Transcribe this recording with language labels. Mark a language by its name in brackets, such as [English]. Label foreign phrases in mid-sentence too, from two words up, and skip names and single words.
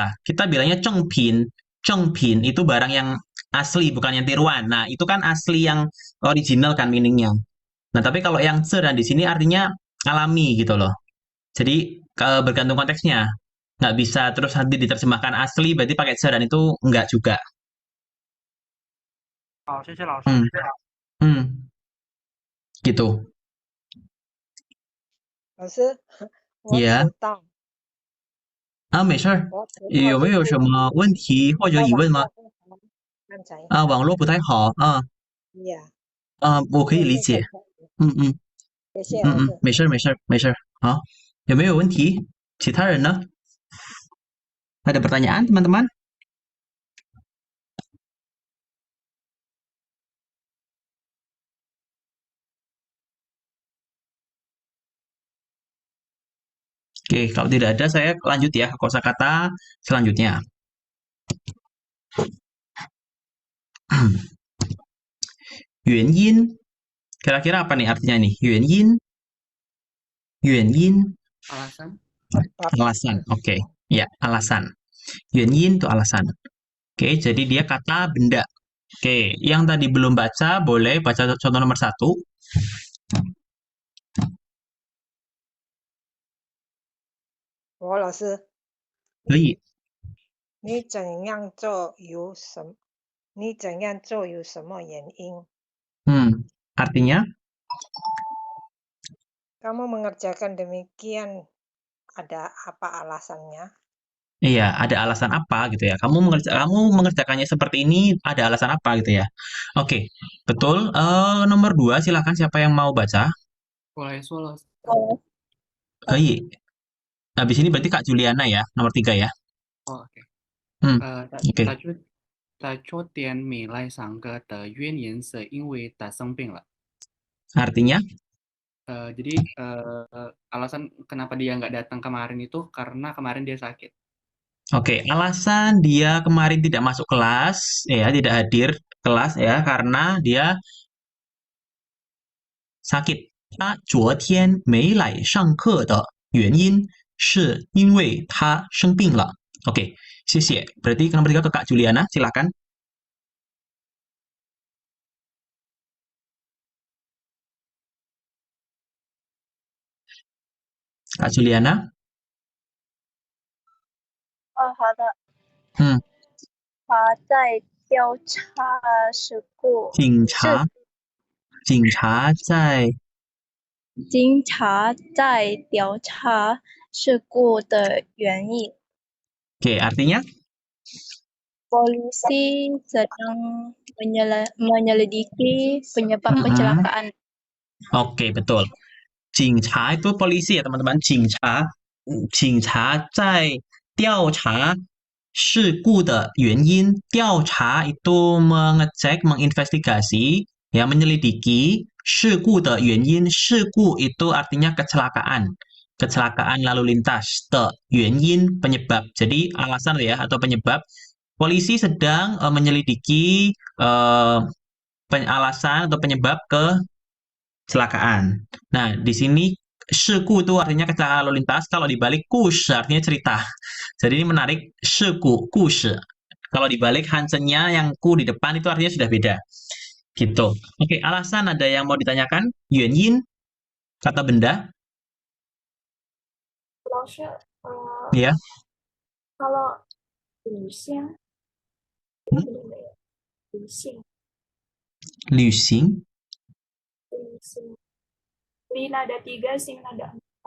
[Indonesian] Kita bilangnya cengpin itu barang yang asli bukan yang tiruan. Nah itu kan asli yang original kan meaningnya. Nah tapi kalau yang ceran di sini artinya alami gitu loh. Jadi bergantung konteksnya. Nggak bisa terus nanti diterjemahkan asli berarti pakai ceran itu nggak juga. [Chinese] 好，谢谢老师。 [Indonesian] Gitu. [Chinese] 老师，我 Yeah. 迟到，没事儿。我迟到有没有什么问题或者疑问吗？刚才网络不太好啊。呀，我可以理解。谢谢老师。没事儿，没事儿，没事儿。好，有没有问题？其他人呢？ [Indonesian] Ada pertanyaan, teman-teman? Oke, kalau tidak ada, saya lanjut ya ke kosakata selanjutnya. Yuanyin. Kira-kira apa nih artinya nih? Yuanyin. Alasan. Alasan. Oke. Ya, alasan. Yuanyin itu alasan. Oke, jadi dia kata benda. Oke, yang tadi belum baca, boleh baca contoh nomor 1. [Chinese] 我老师，可以。你怎样做有什么？你怎样做有什么原因？ [Indonesian] Artinya? Kamu mengerjakan demikian, ada apa alasannya? Iya, ada alasan apa gitu ya. Kamu mengerjakannya seperti ini, ada alasan apa gitu ya. Oke, betul. Nomor 2, silakan siapa yang mau baca? [Chinese] 我来说了。 [Indonesian] Iya. Habis ini berarti Kak Juliana ya, nomor 3 ya. Oh, oke. Oke. [Chinese] 在昨天没来上课的原因是因为他生病了。 [Indonesian] Artinya? Jadi alasan kenapa dia nggak datang kemarin itu karena kemarin dia sakit. Oke, alasan dia kemarin tidak masuk kelas, ya, tidak hadir kelas ya, karena dia sakit. [Chinese] 他昨天没来上课的原因是因为他生病了. [Indonesian] Oke, 谢谢. Berarti nomor 3 ke Kak Juliana, silakan. Kak Juliana? [Chinese] 好的。他在调查事故。警察在调查事故的原因。 [Indonesian] Oke, artinya? Polisi sedang menyelidiki penyebab kecelakaan. Oke, betul. 警察 itu polisi ya teman-teman. [Chinese] 警察在调查事故的原因. [Indonesian] 调查 itu mengecek, menginvestigasi, ya, menyelidiki. [Chinese] 事故的原因, [Indonesian] 事故 itu artinya kecelakaan. Kecelakaan lalu lintas. [Chinese] 的原因, [Indonesian] penyebab. Jadi alasan ya atau penyebab. Polisi sedang menyelidiki alasan atau penyebab kecelakaan. Nah, di sini 事故 itu artinya kecelakaan lalu lintas. Kalau dibalik 故事 artinya cerita. Jadi ini menarik. [Chinese] 事故 故事. [Indonesian] Kalau dibalik hansennya yang ku di depan itu artinya sudah beda. Gitu. Oke, alasan ada yang mau ditanyakan? 原因 kata benda. [Chinese] 老师， [Indonesian] Ya. kalau [Chinese] 旅行，旅行 [Indonesian] li nada 3, sing nada 4.